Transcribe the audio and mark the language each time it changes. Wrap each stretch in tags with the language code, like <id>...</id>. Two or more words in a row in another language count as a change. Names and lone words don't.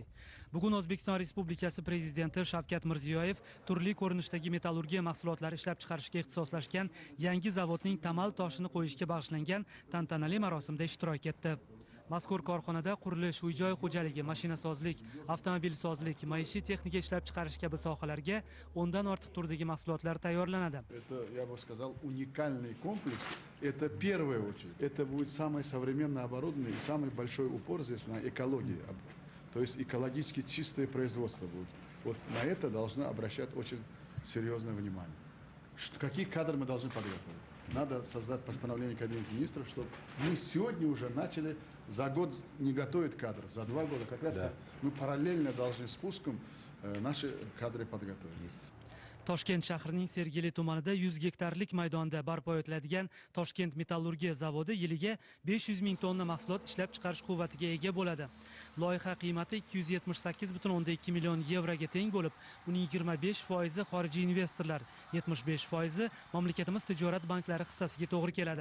<uz>Bugun O'zbekiston Respublikasi Prezidenti Shavkat Mirziyoyev turli ko'rinishdagi metallurgiya mahsulotlari ishlab chiqarishga ixtisoslashgan yangi zavodning tamal toshini qo'yishga bag'ishlangan tantanali marosimda ishtirok etdi. Mazkur korxonada qurilish, uy-joy xo'jaligi, mashinasozlik, avtomobilsozlik, maishiy texnika ishlab chiqarish kabi sohalarga 10 dan ortiq turdagi mahsulotlar tayyorlanadi.</uz> <ru>Это, я бы сказал, уникальный комплекс. Это первая очередь. Это будет самое современное оборудование и самый большой упор здесь на экологии. То есть экологически чистое производство будет. Вот на это должны обращать очень серьезное внимание. Какие кадры мы должны подготовить? Надо создать постановление Кабинета министров, чтобы мы сегодня уже начали за год не готовить кадров, за 2 года. Как раз мы параллельно должны с пуском наши кадры подготовить.</ru> <uz>Toshkent shahrining Sergeli tumanida 100 gektarlik maydonda barpo etiladigan Toshkent metallurgiya zavodi yiliga 500 ming tonna mahsulot ishlab chiqarish quvvatiga ega bo'ladi. Loyiha qiymati 278,2 million yevroga teng bo'lib, uning 25% xorijiy investorlar, 75% mamlakatimiz tijorat banklari hissasiga to'g'ri keladi.</uz>